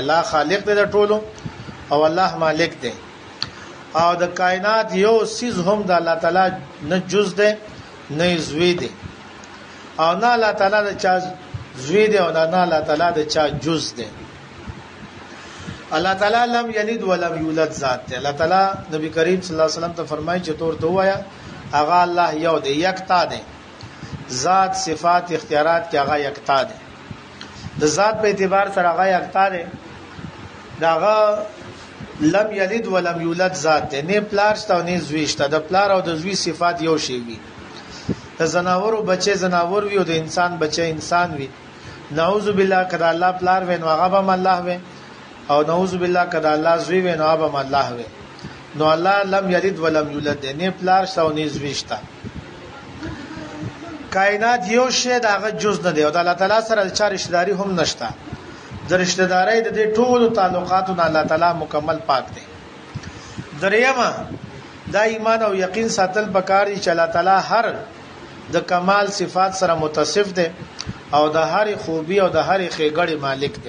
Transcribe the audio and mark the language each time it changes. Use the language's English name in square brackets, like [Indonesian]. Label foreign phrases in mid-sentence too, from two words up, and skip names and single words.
[Pashto] الله خالق دی د ټولو او الله مالک دی. او د کائنات یو سیز هم د الله تعالی نه جز دی نه زوی دی او نه الله تعالی د چا زوی دی او نه الله تعالی د چا جز دی. الله تعالی [Arabic] لم یلد ولم یولد [Pashto] ذات دی. الله تعالی نبی کریم صلی الله علیه وسلم ته فرمایي چې تور ته وایا هغه الله یو دی یکتا دی. ذات صفات اختیارات کې هغه یکتا دی. د ذات په اعتبار سره هغه یکتا دی. داغه [Arabic] لم یلد ولم یولد [Pashto] ذات دی. نه پلار شته او نه زوی شته. د پلار او د زوی صفات یو شی وي. د زناورو بچي زناور وي او د انسان بچي انسان وي. [Arabic] نعوذ بالله [Pashto] کدا الله پلار وي نو هغه به الله وي او [Arabic] نعوذ بالله [Pashto] کدا الله زوی وي نو هغه به الله وي. نو الله [Arabic] لم یلد ولم یولد [Pashto] نه پلار شته او نه زوی شته. کائنات یو شی دغه جز نه دی او د الله تعالی سره چا رشتہ داری هم نشته. د رشتہ داري د دې ټولو تعلقاتونو الله تعالی مکمل پاک دی. دریمه دا ایمان او یقین ساتل پکار دي چې الله تعالی هر د کمال صفات سره متصف دی او د هر خوبي او د هر خېګړې مالک دی.